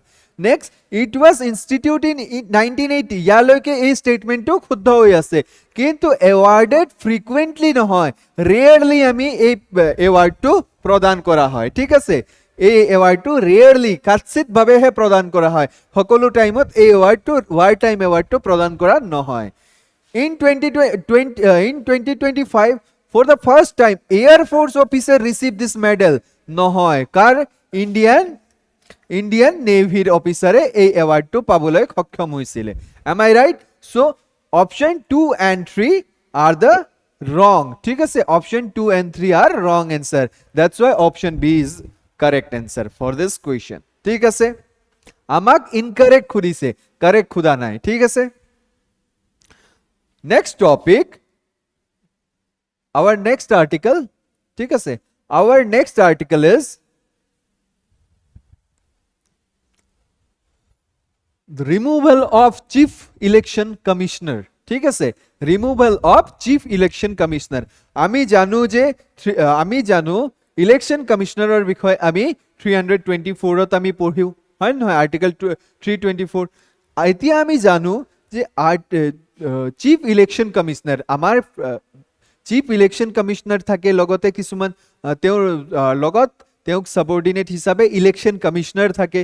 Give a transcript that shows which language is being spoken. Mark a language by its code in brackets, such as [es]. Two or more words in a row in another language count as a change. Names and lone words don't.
[as] নেক্সট, [en] it was instituted in 1980, [as] ইয়ালৈকে এই ষ্টেটমেণ্টটো শুদ্ধ হৈ আছে, কিন্তু [en] awarded frequently [as] নহয়, ৰেয়াৰলি আমি এই এৱাৰ্ডটো প্ৰদান কৰা হয়। ঠিক আছে, এই এৱাৰ্ডটো ৰেয়াৰলি কাৎচিতভাৱেহে প্ৰদান কৰা হয়, সকলো টাইমত এই এৱাৰ্ডটো ৱাৰ টাইম এৱাৰ্ডটো প্ৰদান কৰা নহয়। [en] ইন 2025 for the first time Air Force officer received this medal [as] নহয়, কাৰ? [en] Indian Navy officer [as] এই এৱাৰ্ডটো পাবলৈ সক্ষম হৈছিলে। [en] Am I right? So option 2 and 3 are the wrong. [as] ঠিক আছে, [en] option 2 and 3 are wrong answer. That's why option B is correct answer for this question. [as] ঠিক আছে, আমাক ইনকারেক্ট খুদিছে, কারেক্ট খুদা নাই। ঠিক আছে, [en] next topic, our next article. [as] ঠিক আছে, [en] our next article is the removal of chief election commissioner. [as] ঠিক আছে, [en] removal of chief election commissioner. [as] আমি জানো [en] election commissioner [as] বিষয়ে আমি 324ত আমি পঢ়িও, হয় নহয়? আৰ্টিকেল 324। এতিয়া আমি জানো যে [en] chief election commissioner, [as] আমাৰ [en] chief election commissioner [as] থাকে, লগতে কিছুমান তেওঁক সাবঅৰ্ডিনেট হিচাপে [en] election commissioner [as] থাকে।